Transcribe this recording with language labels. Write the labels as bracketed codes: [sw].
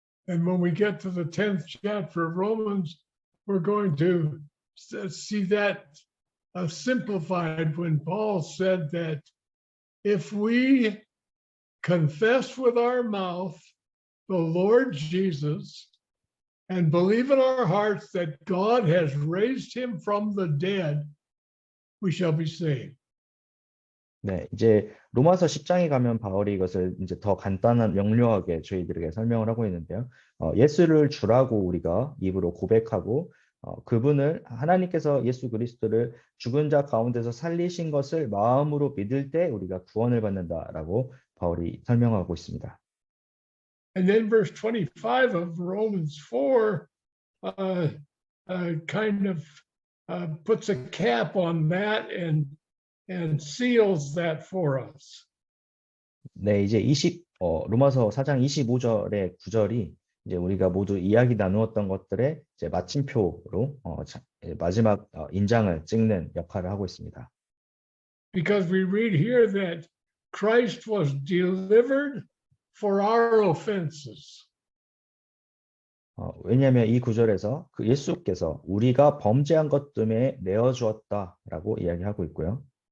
[en] And when we get to the 10th chapter of Romans, we're going to see that simplified when Paul said that if we confess with our mouth the Lord Jesus and believe in our hearts that God has raised him from the dead, we shall be saved. [ko] 네, 이제 로마서 10장에 가면 바울이 이것을 이제 더 간단한 명료하게 저희들에게 설명을 하고 있는데요. 예수를 주라고 우리가 입으로 고백하고 그분을 하나님께서 예수 그리스도를 죽은 자 가운데서 살리신 것을 마음으로 믿을 때 우리가 구원을 받는다라고 바울이 설명하고 있습니다. [en] And then verse 25 of Romans 4 kind of puts a cap on that and seals that for us. [ko] 네, 이제 로마서 4장 25절의 9절이 이제 우리가 모두 이야기 나누었던 것들의 이제 마침표로 마지막 인장을 찍는 역할을 하고 있습니다. [en] Because we read here that Christ was delivered for our offenses. [ko] 왜냐하면 이 구절에서 그 예수께서 우리가 범죄한 것 때문에 내어 주었다라고 이야기하고 있고요.